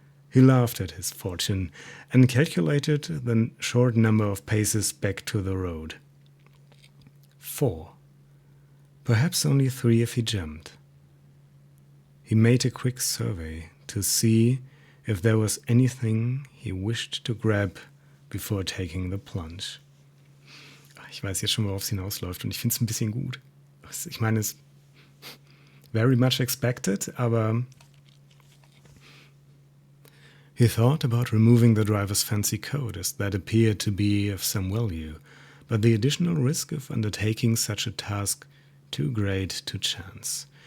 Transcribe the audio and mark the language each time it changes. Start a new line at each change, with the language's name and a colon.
English: He laughed at his fortune and calculated the short number of paces back to the road. 4. Perhaps only 3 if he jumped. He made a quick survey to see if there was anything he wished to grab before taking the plunge.
German: Ich weiß jetzt schon, worauf es hinausläuft, und ich finde es ein bisschen gut. Ich meine, es ist
English: very much expected,
German: aber
English: he thought about removing the driver's fancy coat, as that appeared to be of some value, but the additional risk of undertaking such a task too great to chance.